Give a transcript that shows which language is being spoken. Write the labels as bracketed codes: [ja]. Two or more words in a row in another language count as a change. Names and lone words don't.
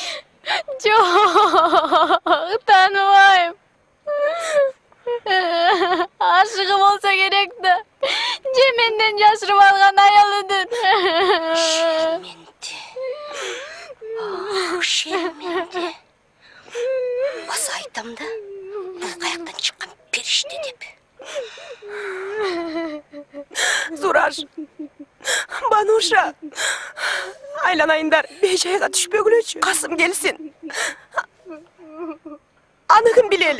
[ky] Жок, тааныбайм. Ашыгы болсо керек да. Же менден жашырып алган аялыдыр. Шерменде. [kk] айтам да, бұл қаяқтан шыққан періште деп. Зураш, Бануша, айланайындар бейжайға түшпегілечі. Қасым келсін. Анығын білелі.